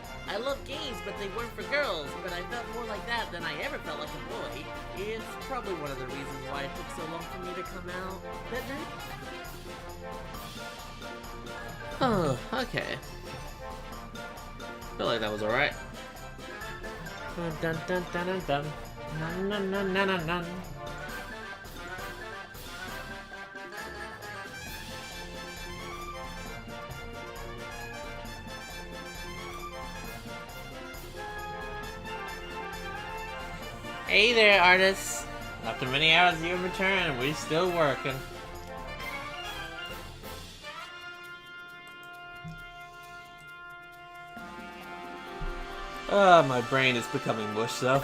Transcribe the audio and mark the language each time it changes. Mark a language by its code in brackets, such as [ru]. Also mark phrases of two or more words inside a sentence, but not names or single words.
[en] I love games, but they weren't for girls, but I felt more like that than I ever felt like a boy. It's probably one of the reasons why it took so long for me to come out. Oh, okay. I feel like that was alright. Dun dun dun dun dun. Nun, nun, nun, nun, nun, nun. Hey there, artists. After many hours you've returned, we're still working. My brain is becoming mush, though.